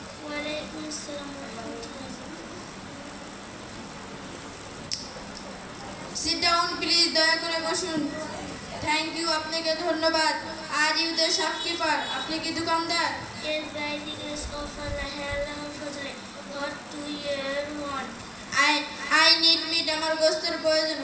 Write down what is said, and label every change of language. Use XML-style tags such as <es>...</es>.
<ar>ওয়া আলাইকুম আসসালাম ওয়া রাহমাতুল্লাহ।</ar> <en>Sit down please,</en> <bn>দয়া করে বসুন।</bn> <en>thank you,</en> <bn>আপনাকে ধন্যবাদ।</bn> <en>are you the shopkeeper,</en> <bn>আপনি কি দোকানদার?</bn> <en>Yes, by the grace of Allah, Allah Fazle, what do you want? I need meat,</en> <bn>আমার গোস্তের প্রয়োজন।</bn>